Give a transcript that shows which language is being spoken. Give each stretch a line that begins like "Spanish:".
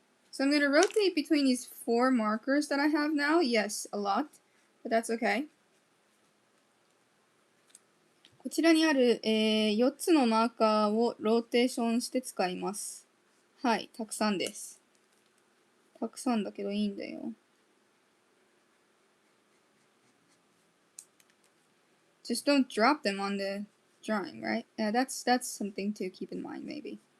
English: So I'm going to rotate between these 4 markers that I have now. Yes, a lot. But that's okay.
Japanese: こちらにある、4つのマーカーをローテーションして使います。はい、たくさんです。たくさんだけどいいんだよ。
English: Just don't drop them on the drawing, right? Yeah, that's something to keep in mind, maybe.